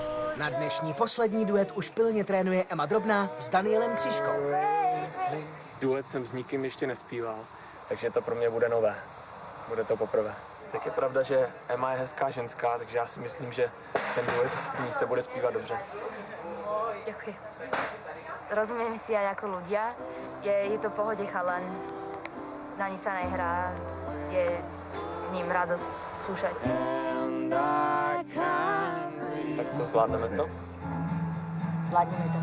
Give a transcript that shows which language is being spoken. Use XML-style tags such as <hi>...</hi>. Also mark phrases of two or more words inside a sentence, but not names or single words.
<cs>Na dnešní poslední duet už pilně trénuje Emma Drobná s Danielem Křížkou. Duet jsem s nikým ještě nespíval, takže to pro mě bude nové. Bude to poprvé. Tak je pravda, že Emma je hezká ženská, takže já si myslím, že ten duet s ní se bude zpívat dobře.</cs> <sk>Ďakujem. Rozumieme si aj ako ľudia. Je to v pohode chalan. Na ni sa nehrá. Je s ním radosť skúšať.</sk> <cs>Tak co, zvládneme to?</cs>